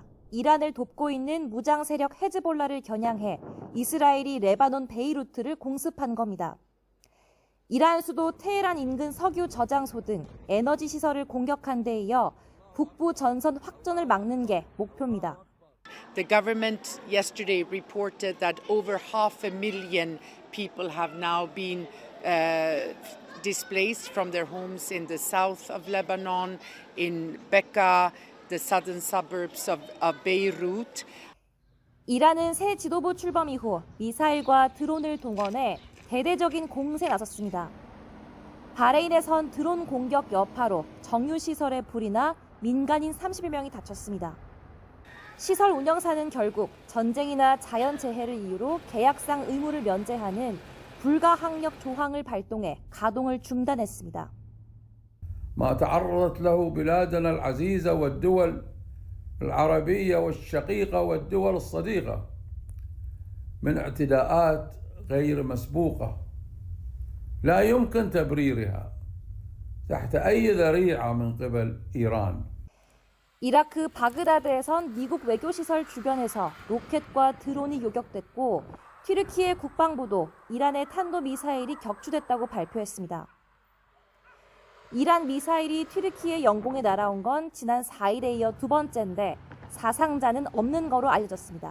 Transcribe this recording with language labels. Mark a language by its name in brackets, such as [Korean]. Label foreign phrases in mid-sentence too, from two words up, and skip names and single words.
[Korean] 이란을 돕고 있는 무장 세력 헤즈볼라를 겨냥해 이스라엘이 레바논 베이루트를 공습한 겁니다. 이란 수도 테헤란 인근 석유 저장소 등 에너지 시설을 공격한 데 이어 북부 전선 확전을 막는 게 목표입니다. [English] The government yesterday reported that over 500,000 people have now been displaced from their homes in the south of Lebanon, in Bekaa, the southern suburbs of Beirut. [Korean] 이란은 새 지도부 출범 이후 미사일과 드론을 동원해 대대적인 공세에 나섰습니다. 바레인에선 드론 공격 여파로 정유시설에 불이 나 민간인 30여 명이 다쳤습니다. 시설 운영사는 결국 전쟁이나 자연재해를 이유로 계약상 의무를 면제하는 불가항력 조항을 발동해 가동을 중단했습니다. [Arabic] ما تعرضت له بلادنا العزيزة والدول العربية والشقيقة والدول الصديقة من اعتداءات غير مسبوقة لا يمكن تبريرها تحت أي ذريعة من قبل إيران. [Korean] 이라크 바그다드에선 미국 외교시설 주변에서 로켓과 드론이 요격됐고 튀르키예 국방부도 이란의 탄도미사일이 격추됐다고 발표했습니다. 이란 미사일이 튀르키예 영공에 날아온 건 지난 4일에 이어 두 번째인데 사상자는 없는 거로 알려졌습니다.